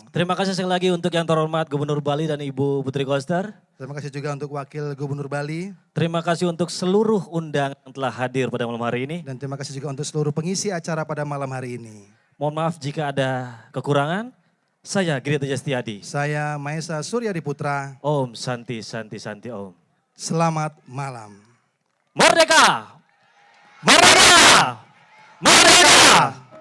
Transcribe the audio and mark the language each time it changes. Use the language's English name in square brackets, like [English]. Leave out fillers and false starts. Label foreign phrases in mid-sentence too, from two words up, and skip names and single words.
[Indonesian] Terima kasih sekali lagi untuk yang terhormat Gubernur Bali dan Ibu Putri Koster. Terima kasih juga untuk Wakil Gubernur Bali. Terima kasih untuk seluruh undangan yang telah hadir pada malam hari ini. Dan terima kasih juga untuk seluruh pengisi acara pada malam hari ini. Mohon maaf jika ada kekurangan. Saya Giri Teja Setiadi. Saya Maesa Suryadi Putra. [Sanskrit] Om Santi Om. [Indonesian] Selamat malam. Merdeka! Merdeka! Merdeka!